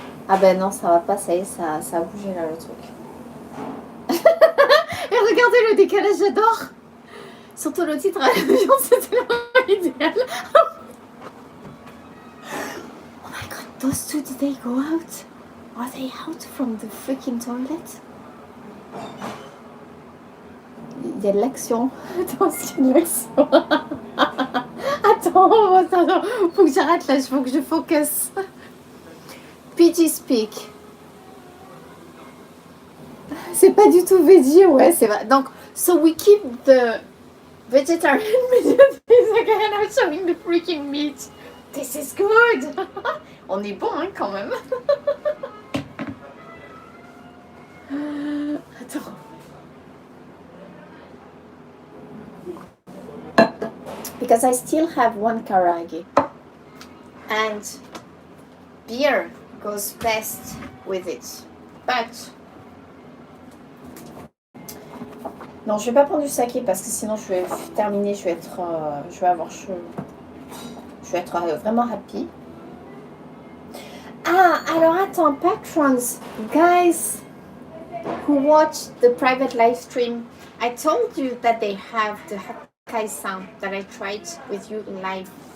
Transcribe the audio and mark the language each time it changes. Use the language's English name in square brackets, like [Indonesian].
[French] Ah ben non, ça va pas, ça y est, ça a bougé là le truc. Et regardez le décalage, j'adore. Surtout le titre à l'avion, c'est tellement idéal. [English] Oh my god, those two, did they go out? Are they out from the freaking toilet? [French] Il y a de l'action. Attends, c'est une action. Attends, faut que j'arrête là, faut que je focus. [English] PG speak. [French] C'est pas du tout veggie, ouais, c'est vrai. Donc, [English] so we keep the vegetarian meat. Again, I'm showing the freaking meat. This is good. [French] On est bon, hein, quand même. Attends. [English] Because I still have one karage. And beer goes best with it. But [French] non, je vais pas prendre du saké parce que sinon je vais terminer, je vais avoir chaud. Je vais être vraiment happy. Ah, alors attends, [English] patrons, guys who watch the private live stream, I told you that they have the Hakkai-san that I tried with you in live.